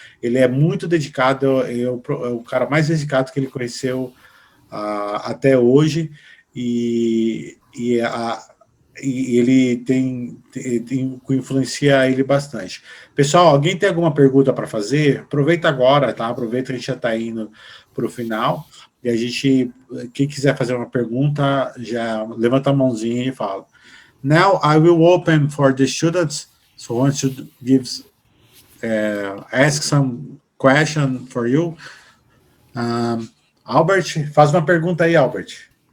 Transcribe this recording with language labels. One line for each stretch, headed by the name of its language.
Portuguese: Ele é muito dedicado, é o cara mais dedicado que ele conheceu até hoje, e ele tem que influencia ele bastante. Pessoal, alguém tem alguma pergunta para fazer? Aproveita agora, tá? Aproveita que a gente já está indo para o final, e quem quiser fazer uma pergunta, já levanta a mãozinha e fala.
English: Now I will open for the students, so once you ask some question for you.
Portuguese: Albert, faz uma pergunta aí, Albert.